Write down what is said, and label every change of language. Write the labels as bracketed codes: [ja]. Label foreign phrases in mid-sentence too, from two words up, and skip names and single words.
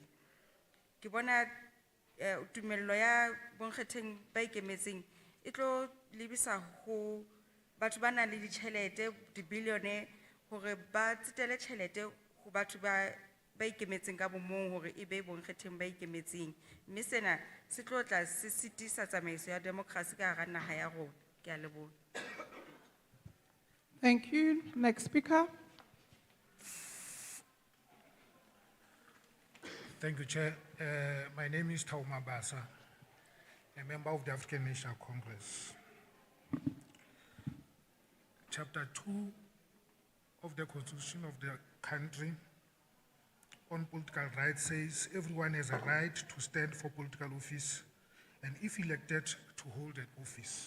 [st] Ke bona tumello ya bonkgetheng ba ikemetseng e tlo lebisa ho batho ba nang le ditjhelete, dibilione, hore ba tsetele tjhelete ho batho ba ikemetseng ka bomong hore e be bonkgetheng ba ikemetseng. Mme sena se tlo tla se sitisa tsamaiso ya democracy ka hara naha ya rona. Ke a leboha. [en] Thank you. Next speaker. Thank you, Chair. My name is Tauma Basa, a member of the African National Congress. Chapter 2 of the Constitution of the country on political rights says everyone has a right to stand for political office and if elected to hold an office.